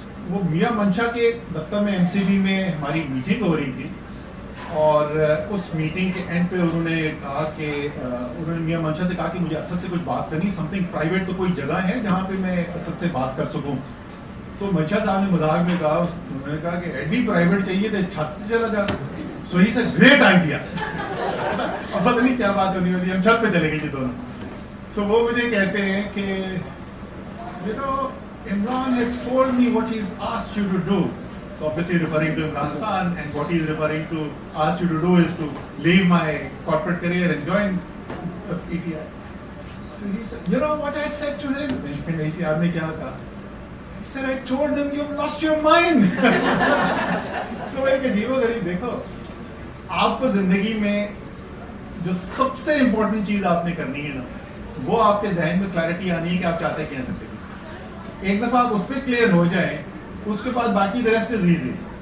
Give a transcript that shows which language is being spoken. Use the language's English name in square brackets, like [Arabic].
[Urdu] وہ میاں منشا کے دفتر میں MCB میں ہماری میٹنگ ہو رہی تھی, اور اس میٹنگ کے اینڈ پہ انہوں نے کہا کہ انہوں نے میاں منشا سے کہا کہ مجھے اسد سے کچھ بات کرنی, [English] Something private. [Urdu] تو کوئی جگہ ہے جہاں پہ میں اسد سے بات کر سکوں؟ تو منشا صاحب نے مذاق میں کہا, انہوں نے کہا کہ ایڈی پرائیویٹ چاہیے تو چھت سے چلا جا. [English] So he say great idea. [Urdu] اب پتہ نہیں کیا بات ہونی ہوتی, ہم چھت پہ چلے گئے جی دونوں. سو وہ مجھے کہتے ہیں کہ [English] you know Imran has told me what he's asked you to do. So obviously referring to Imran Khan, and what he's referring to asked you to do is to leave my corporate career and join PTI. So he said, you know what I said to him? [Urdu] Aapne kya kaha? [English] He said, I told him you've lost your mind. [Urdu] So ایک عجیب و غریب, دیکھو آپ کو زندگی میں جو سب سے امپورٹنٹ چیز آپ نے کرنی ہے نا, وہ آپ کے ذہن میں کلیئرٹی آنی ہے کہ آپ چاہتے کیا ہیں زندگی سے. ایک دفعہ آپ اس پہ کلیئر ہو جائیں, اس کے بعد باقی [English] the rest is easy.